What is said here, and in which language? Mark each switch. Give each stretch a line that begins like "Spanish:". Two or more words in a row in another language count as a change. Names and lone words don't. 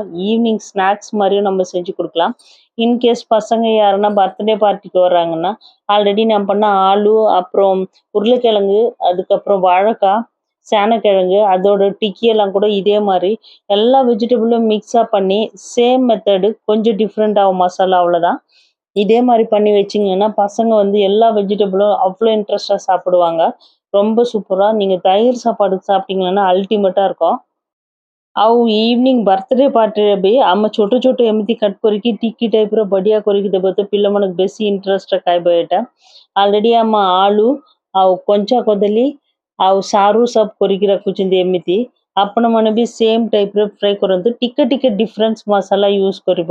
English: evening snacks
Tamil: மாரியும் நம்ம செஞ்சு குடுக்கலாம். இன்கேஸ் பசங்க யாருன்னா
English: birthday party
Tamil: வர்றாங்கன்னா, ஆல்ரெடி நான் பண்ண ஆலு, அப்புறம் உருளைக்கிழங்கு, அதுக்கப்புறம் வாழைக்காய், சேனக்கிழங்கு அதோட டிக்கி எல்லாம் கூட இதே மாரி எல்லா வெஜிடபிளும் மிக்ஸா பண்ணி
English: same method
Tamil: கொஞ்சம் டிஃப்ரெண்ட் ஆகும் மசாலா அவ்வளோதான். இதே மாரி பண்ணி வச்சீங்கன்னா, பசங்க வந்து எல்லா வெஜிடபிளும் அவ்ளோ இன்ட்ரெஸ்ட்டா சாப்பிடுவாங்க. ரொம்ப சூப்பரா நீங்க தயிர் சாப்பாடுக்கு சாப்பிட்டீங்கன்னா अल्टीमेटा இருக்கும்.
Odia: ଆଉ
English: evening birthday party
Odia: ବି ଆମେ ଛୋଟ ଛୋଟ ଏମିତି କଟ୍ କରିକି ଟିକି ଟାଇପ୍‌ର ବଢ଼ିଆ କରିକି ଦେବ ତ ପିଲାମାନଙ୍କୁ ବେଶୀ ଇଣ୍ଟରେଷ୍ଟରେ ଖାଇବେ ଏଇଟା। ଅଲରେଡି ଆମ ଆଳୁ ଆଉ କଞ୍ଚା କଦଳୀ ଆଉ ସାରୁ ସବୁ କରିକି ରଖୁଛନ୍ତି ଏମିତି। ଆପଣମାନେ ବି
English: same type
Odia: ଫ୍ରାଏ କରନ୍ତୁ। ଟିକେ ଟିକେ ଡିଫରେନ୍ସ ମସଲା ୟୁଜ୍ କରିବ।